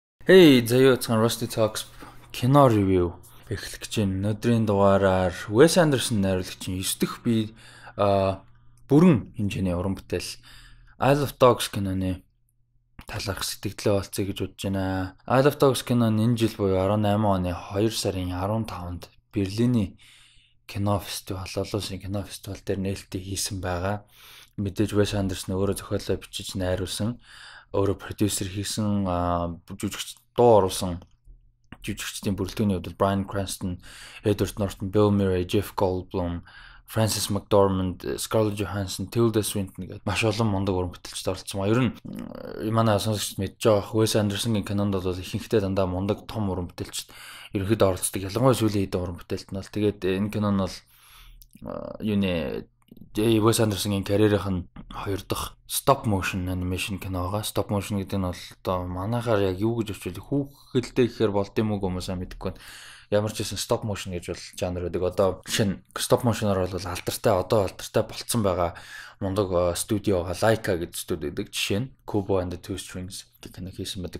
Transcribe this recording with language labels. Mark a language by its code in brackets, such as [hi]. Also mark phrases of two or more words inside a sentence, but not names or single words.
[mn] Hey, заяа цан Rusty Talks кино ревю эхлэх гэж байна. Өнөөдрийн дугаараар Wes Anderson найруулагчийн 9 дэх бие бүрэн хэмжээний уран бүтээл Isle of Dogs киноны талаарх сэтгэлдээ олцъё гэж бодож байна. Isle of Dogs кино энэ жил буюу 18 оны 2 сарын 15-нд Берлиний кино фестивал, олон улсын кино фестивал дээр нээлттэй хийсэн байгаа. Мэдээж Wes Anderson өөрөө зохиолоо бичиж найруулсан, өөрөө продюсер хийсэн, жүжигч дуу оруулсан жүжигчдийн бүрэлдэхүүний хувьд Bryan Cranston, Edward Norton, Bill Murray, Jeff Goldblum, Frances McDormand, Scarlett Johansson, Tilda Swinton гэдэг маш олон мундаг уран бүтээлчд оролцсон. Ер нь манай сонсогчд мэдж байгаа Wes Anderson-гийн кинонд бол ихэнхдээ дандаа мундаг том уран бүтээлчд ерөнхийдөө оролцдог. Ялангуяа сүүлийн хэдэн уран бүтээлт нь бол тэгээд энэ кино нь бол юуны Wes Anderson-гийн карьерийнх нь 2 дахь [en] stop motion animation [mn] кино байгаа. [en] Stop motion [mn] гэдэг нь бол одоо манайхаар яг юу гэж өчвөл хүүхэлдэй гэхээр болд юм уу хүмүүсээ мэдэхгүй байна. Ямар ч хэсэн [en] stop motion [mn] гэж бол жанр байдаг. Одоо шинэ [en] stop motion- [mn] оор бол алдартай болцсон байгаа мундаг студио байгаа. Laika гэдэг студи байдаг. Жишээ нь Kubo and the Two Strings гэх кино хийсэн байдаг.